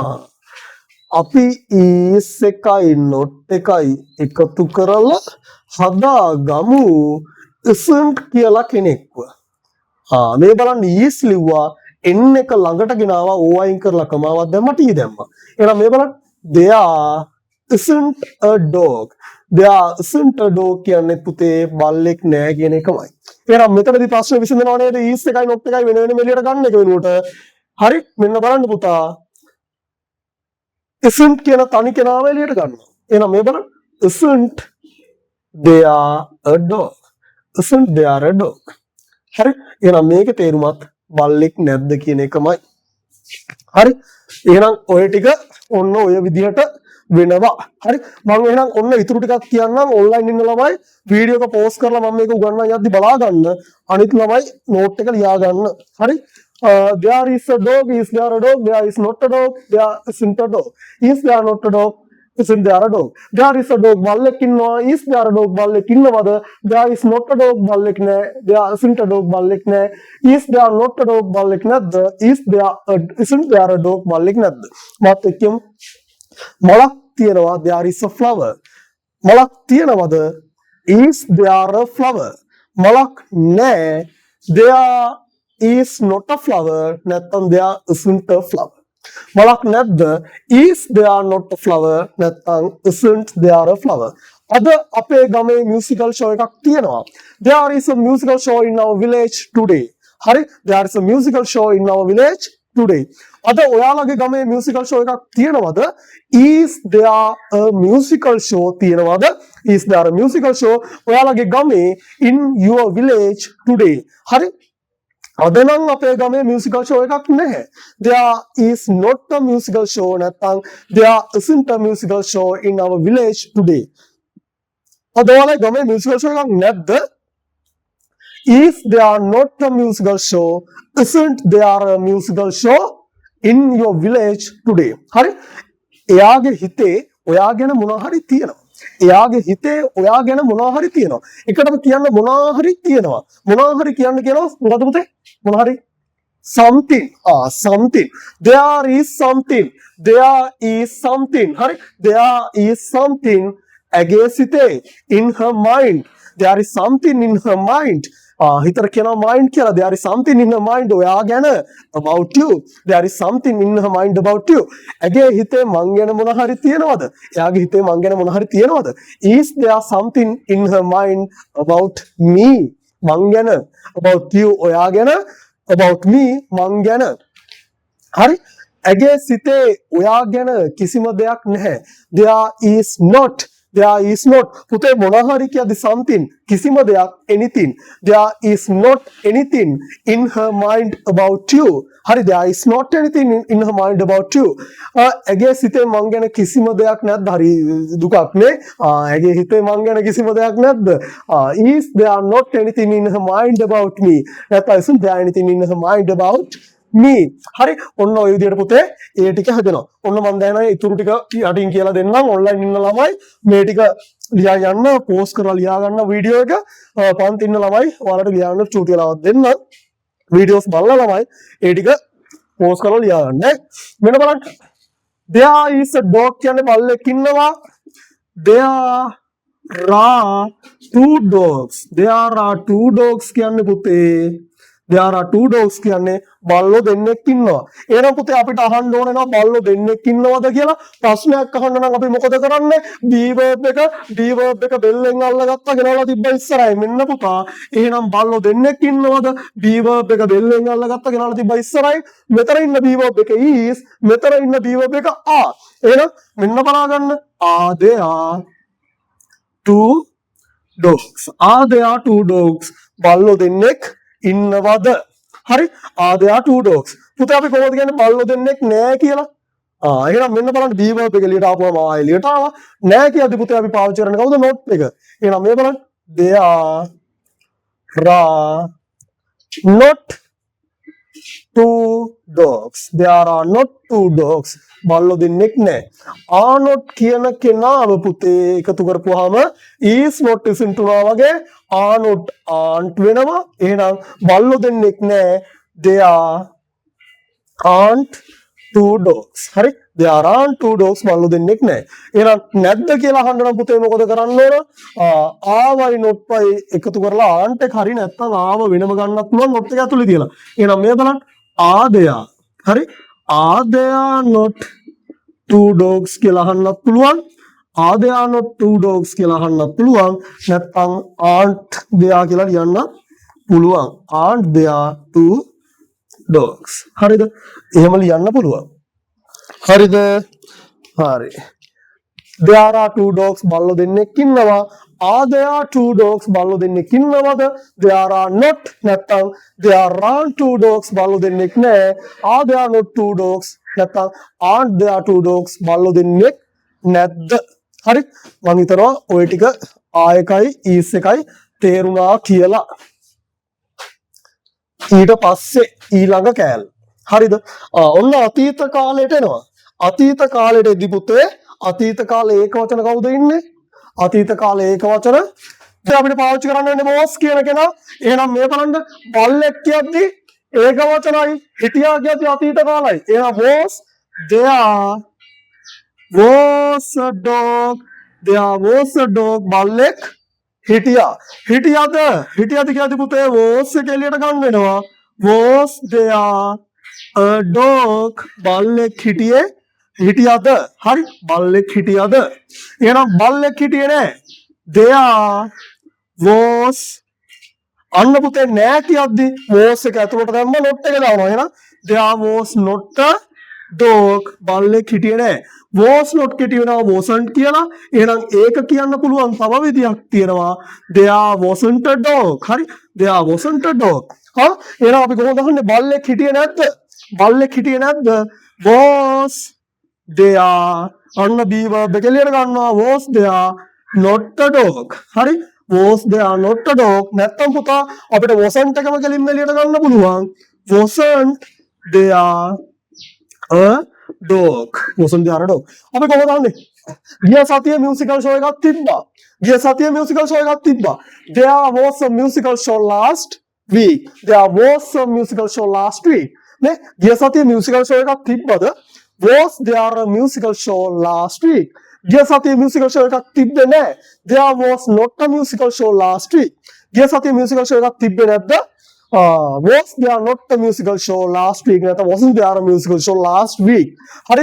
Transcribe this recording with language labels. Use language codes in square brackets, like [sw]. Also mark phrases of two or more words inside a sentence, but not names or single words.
[si] අපි is එකයි not එකයි එකතු කරලා හදාගමු isn't කියලා කෙනෙක්ව. මේ බලන්න is ලිව්වා n එක ළඟට ගෙනාවා o අයින් කරලා කමාවක් දැම්මා t දැම්මා. එහෙනම් මේ බලන්න [en] there isn't a dog. there isn't a dog [si] කියන්නේ පුතේ බල්ලෙක් නෑ කියන එකමයි. එහෙනම් මෙතනදී ප්‍රශ්නේ විසඳනවා නේද? is එකයි not එකයි වෙන වෙනම එළියට ගන්න එක වෙනුවට. හරි මෙන්න බලන්න පුතා. isn't කියන තනි කෙනාව එළියට ගන්නවා. එහෙනම් මේ බලන්න [en] isn't there a dog. isn't there a dog. [si] හරි එහෙනම් මේකේ තේරුමත් බල්ලෙක් නැද්ද කියන එකමයි. හරි එහෙනම් ඔය ටික ඔන්න ඔය විදිහට වෙනවා. හරි මම එහෙනම් ඔන්න ඉතුරු ටිකක් කියන්නම්. ඔන්ලයින් ඉන්න ළමයි වීඩියෝ එක පෝස්ට් කරලා මම මේක උගන්වන්න යද්දි බලා ගන්න. අනිත් ළමයි නෝට් එක ලියා ගන්න. හරි [en] there is a dog. is there a dog? there is not a dog. there isn't a dog. is there not a dog? isn't there a dog? there is a dog [si] බල්ලෙක් ඉන්නවා. [en] is there a dog [si] බල්ලෙක් ඉන්නවද? [en] there is not a dog [si] බල්ලෙක් නෑ. [en] there isn't a dog [si] බල්ලෙක් නෑ. [en] is there not a dog [si] බල්ලෙක් නැද්ද? [en] isn't there a dog [si] බල්ලෙක් නැද්ද? මාත් එක්කම මලක් තියෙනවා. [en] there is a flower. [si] මලක් තියෙනවද? [en] is there a flower? [si] මලක් නෑ. [en] there is not a flower. නැත්නම් there isn't a flower. [si] මලක් නැද්ද? [en] is there not a flower? නැත්නම් isn't there a flower. [si] අද අපේ ගමේ [en] musical show [si] එකක් තියෙනවා. [en] there is a musical show in our village today. හරි there is a musical show in our village today. [si] අද ඔයාලගේ ගමේ [en] musical show [si] එකක් තියෙනවද? [en] is there a musical show තියෙනවද? is there a musical show [si] ඔයාලගේ ගමේ [en] in your village today. [si] හරි අද නම් අපේ ගමේ [en] musical show [si] එකක් නැහැ. [en] there is not a musical show නැත්නම් there isn't a musical show in our village today. [si] අද ඔයාලගේ ගමේ [en] musical show [si] එකක් නැද්ද? [en] is there not a musical show? isn't there a musical show in your village today? [si] හරි එයාගේ හිතේ ඔයා ගැන මොනවා හරි තියෙනවා. එයාගේ හිතේ ඔයා ගැන මොනවා හරි තියෙනවා. එකටම කියන්න මොනවා හරි තියෙනවා. මොනවා හරි කියන්න කියනවා මොකද පුතේ? මොනවා හරි something. [en] something. there is something. there is something. [si] හරි there is something ඇගේ සිතේ in her mind. [en] there is something in her mind. [si] හිතට කියනවා mind කියලා. [en] There is something in her mind [si] ඔයා ගැන [en] about you. There is something in her mind about you. [si] ඇගේ හිතේ මං ගැන මොන හරි තියෙනවද? එයාගේ හිතේ මං ගැන මොන හරි තියෙනවද? [en] Is there something in her mind about me? [si] මං ගැන [en] about you [si] ඔයා ගැන [en] about me [si] මං ගැන. හරි? ඇගේ සිතේ ඔයා ගැන කිසිම දෙයක් නැහැ. [en] There is not [si] පුතේ මොන හරි කියද්දි something කිසිම දෙයක් anything. [en] There is not anything in her mind about you. හරි, there is not anything in her mind about you. [si] ඇගේ සිතේ මං ගැන කිසිම දෙයක් නැද්ද? හරි දුකක් නේ. ඇගේ හිතේ මං ගැන කිසිම දෙයක් නැද්ද? [en] Is there not anything in her mind about me? නැත්නම් isn't there anything in her mind about me? [si] හරි, ඔන්න ඔය විදිහට පුතේ ඒ ටික හදනවා. ඔන්න මම දැන් ඉතුරු ටික යටින් කියලා දෙන්නම්. ඔන්ලයින් ඉන්න ළමයි මේ ටික ලියා ගන්න, පෝස්ට් කරලා ලියා ගන්න වීඩියෝ එක. පන්ති ඉන්න ළමයි ඔයාලට ලියා ගන්න චූටි වෙලාවක් දෙන්න. වීඩියෝස් බලලා ළමයි ඒ ටික පෝස්ට් කරලා ලියා ගන්න. මෙන්න බලන්න. [en] There is a dog [si] කියන්නේ බල්ලෙක් ඉන්නවා. [en] There are two dogs. There are two dogs [si] කියන්නේ පුතේ [en] There are two dogs [si] කියන්නේ බල්ලෝ දෙන්නෙක් ඉන්නවා. එහෙනම් පුතේ අපිට අහන්න ඕන වෙනවා බල්ලෝ දෙන්නෙක් ඉන්නවද කියලා. ප්‍රශ්නයක් අහන්න නම් අපි මොකද කරන්නේ? [en] be verb [si] එක බෙල්ලෙන් අල්ලගත්තා ගෙනල්ලා තිබ්බා ඉස්සරහින්. මෙන්න පුතා. එහෙනම් බල්ලෝ දෙන්නෙක් ඉන්නවද? [en] be verb [si] එක බෙල්ලෙන් අල්ලගත්තා ගෙනල්ලා තිබ්බා ඉස්සරහින්. මෙතන ඉන්න [en] be verb [si] එක is, මෙතන ඉන්න [en] be verb [si] එක are. එහෙනම් මෙන්න බලා ගන්න. [en] Are there two dogs? Are there two dogs? [si] බල්ලෝ දෙන්නෙක් ඉන්නවද? හරි, [en] there are two dogs. [si] පුතේ අපි කොහොමද කියන්නේ බල්ලෝ දෙන්නෙක් නෑ කියලා? එහෙනම් මෙන්න බලන්න be verb එක එළියට ආපුවම එළියට ආවා. නෑ කියද්දි පුතේ අපි පාවිච්චි කරන්නේ කවුද? not එක. එහෙනම් මේ බලන්න [en] there are not two dogs. There are not two dogs. [si] බල්ලෝ දෙන්නෙක් නෑ. [en] are not [si] කියන කෙනාව පුතේ එකතු කරපුවාම [en] is not isn't [si] උනා වගේ [en] are not aren't [si] වෙනවා. එහෙනම් බල්ලෝ දෙන්නෙක් නෑ. [en] There aren't two dogs. හරි, there aren't two dogs. [si] බල්ලෝ දෙන්නෙක් නෑ. එහෙනම් නැද්ද කියලා අහන්න නම් පුතේ මොකද කරන්න ඕන? ආවයි not වයි එකතු කරලා aren't එක හරි නැත්නම් ආව වෙනම ගන්නත් පුළුවන් not එක ඇතුලේ තියලා. එහෙනම් මේ බලන්න [en] are there. [si] හරි, [en] are there not two dogs [si] කියලා අහන්නත් පුළුවන්. [en] Are there not two dogs [si] කියලා අහන්නත් පුළුවන්. නැත්නම් [en] aren't there [si] කියලා ලියන්න පුළුවන්. [en] Aren't there two dogs? [si] හරිද? එහෙම ලියන්න පුළුවන්. හරිද? හරි. [en] There are two dogs [si] බල්ලෝ දෙන්නෙක් ඉන්නවා. [en] Are there two dogs [si] බල්ලෝ දෙන්නෙක් ඉන්නවද? [en] There are not නැත්නම් there aren't two dogs [si] බල්ලෝ දෙන්නෙක් නැහැ. [en] Are there not two dogs නැත්නම් aren't there two dogs [si] බල්ලෝ දෙන්නෙක් නැද්ද? හරි, මම හිතනවා ඔය ටික ආයකයි is එකයි තේරුණා කියලා. ඊට පස්සේ ඊළඟ කෑල්ල. හරිද? ඔන්න අතීත කාලයට එනවා. අතීත කාලයේදී පුතේ අතීත කාලේ ඒක වචන කවුද ඉන්නේ? අතීත කාලේ ඒක වචන අපිට පාවිච්චි කරන්න වෙන්නේ was කියන කෙනා. එහෙනම් මේ බලන්න බල්ලෙක් කියද්දි ඒක වචනයි, හිටියා කියද්දි අතීත කාලයි. [en] එහෙනම් was there was a dog. There was a dog. [si] බල්ලෙක් හිටියා. හිටියද කියද්දි පුතේ was එක එළියට ගන්න වෙනවා. [en] Was there a dog? [si] බල්ලෙක් හිටියේ හිටියද? හරි, බල්ලෙක් හිටියද? එහෙනම් බල්ලෙක් හිටියේ නෑ. [en] There was [si] අන්න පුතේ නෑ කියද්දි was එක ඇතුළට දැම්ම not එක දානවා. [en] එහෙනම් there was not a dog. [si] බල්ලෙක් හිටියේ නෑ. [en] was not [si] කියනවා wasn't කියලා. එහෙනම් ඒක කියන්න පුළුවන් තව විදියක් තියෙනවා. [en] there wasn't a dog. හරි, there wasn't a dog. [si] එහෙනම් අපි කොහොමද අහන්නේ බල්ලෙක් හිටියේ නැද්ද? බල්ලෙක් හිටියේ නැද්ද? [en] was there [si] අන්න [en] be verb [si] එක එළියට ගන්නවා. [en] was there not a dog. හරි, was there not a dog. [si] නැත්තම් පුතා අපිට wasn't එකම කෙලින්ම එළියට ගන්න පුළුවන්. [en] wasn't there a dog. wasn't there a dog. [si] අපි කොහොමද අහන්නේ? ගිය සතියේ මියුසිකල් ෂෝ එකක් තිබ්බා. [en] there was a musical show last week. There was a musical show last week. [si] නේ ගිය සතියේ මියුසිකල් ෂෝ එකක් තිබ්බද? [en] Was there a musical show last week? [si] ගිය සතියේ මියුසිකල් ෂෝ එකක් තිබ්බේ නැහැ. [en] There was not a musical show last week. [si] ගිය සතියේ [en] musical show [si] එකක් තිබ්බේ නැද්ද? [en] Was there not a musical show last week? නැත්නම් wasn't there a musical show last week? [si] හරි.